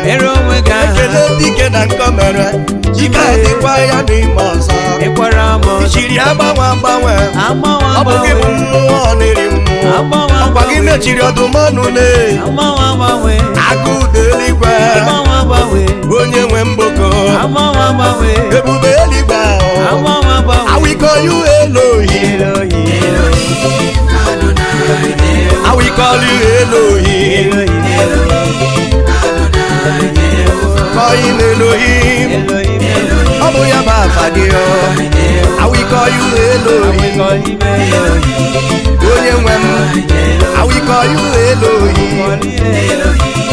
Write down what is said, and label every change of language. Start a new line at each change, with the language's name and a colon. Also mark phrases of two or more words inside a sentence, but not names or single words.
Igbo: Mere onwe gị aha. Ekele dike na nkọ mere. Ike adịkwa ya n'ime ọzọ. Ịkwara m ọzọ. Ichiri agbanwe agbanwe. Agbanwe Ọ bụ gị bụ agbanwe. mmụọ na-eri mmụọ. Agbanwe Ọkwa gị agbanwe. mechiri ọdụm ọnụ le. Agbanwe agbanwe. Agụ udo eluigwe. Agbanwe agbanwe. Onye nwe mgboko. Agbanwe agbanwe. Ebube eluigwe ahụ. Agbanwe agbanwe.
English: I will call you Elohim. Elohim. I will call you Elohim. Elohim. Call him Elohim. Elohim.
Igbo: Ọ bụ ya bụ afa gị o.
English: I will call you Elohim. I will call him Elohim.
Igbo: Onye nwe m.
English: I will call you Elohim. Call him Elohim.